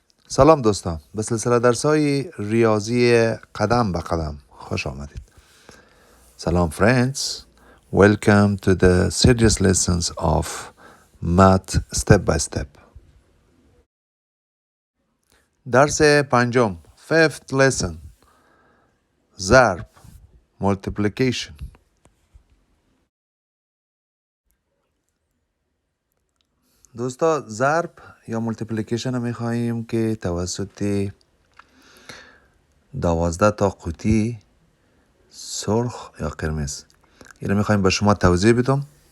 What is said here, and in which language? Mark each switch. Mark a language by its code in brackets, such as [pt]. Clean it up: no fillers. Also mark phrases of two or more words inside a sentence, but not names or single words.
[fa] سلام دوستان، به سلسله درس‌های ریاضی قدم به قدم خوش آمدید. [en] سلام friends, welcome to the serious lessons of math step by step. [fa] درس پنجم [en] fifth lesson [fa] ضرب multiplication. دوستا ضرب یا مولتیپلیکیشن رو میخواییم که توسط 12 تا قوطی سرخ یا قرمز اینو میخوایم به شما توضیح بدم.